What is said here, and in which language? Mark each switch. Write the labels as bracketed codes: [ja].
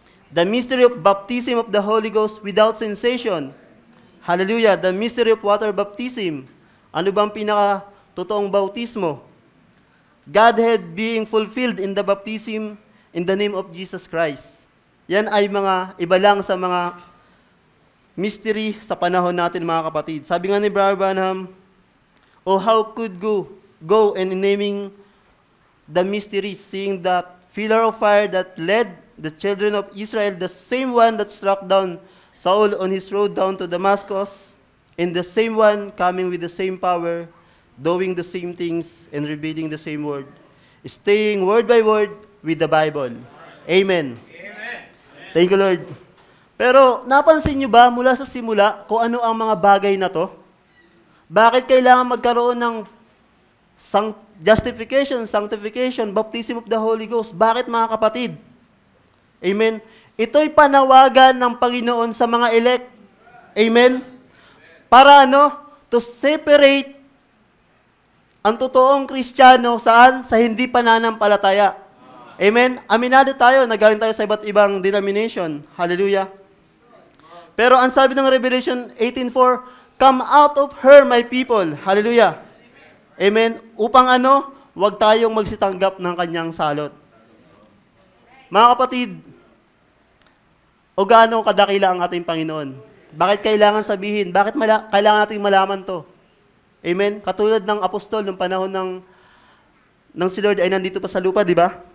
[en] The mystery of baptism of the Holy Ghost without sensation. Hallelujah. The mystery of water baptism. [tl] Ano bang pinaka-totoong bautismo? [en] Godhead being fulfilled in the baptism in the name of Jesus Christ. [tl] Yan ay mga iba lang sa mga mystery sa panahon natin, mga kapatid. Sabi nga ni [en] Barbana, oh, how could go and naming the mysteries, seeing that pillar of fire that led the children of Israel, the same one that struck down Saul on his road down to Damascus, and the same one coming with the same power, doing the same things and revealing the same word, staying word by word with the Bible. Amen. Thank you, Lord. [tl] Pero napansin nyo ba mula sa simula kung ano ang mga bagay na to? Bakit kailangan magkaroon ng justification, sanctification, baptism of the Holy Ghost? Bakit, mga kapatid? Amen? Ito'y panawagan ng Panginoon sa mga elect. Amen? Para to separate ang totoong Kristiyano saan? Sa hindi pananampalataya. Amen? Aminado tayo, nagaling tayo sa iba't ibang denomination. Hallelujah. Pero ang sabi ng [en] Revelation 18:4, come out of her, my people. Hallelujah. Amen. [tl] Upang huwag tayong magsitanggap ng kanyang salot. Mga kapatid, o gaano kadakila ang ating Panginoon? Bakit kailangan sabihin? Bakit kailangan nating malaman to? Amen. Katulad ng apostol, ng panahon ng si Lord ay nandito pa sa lupa, di ba?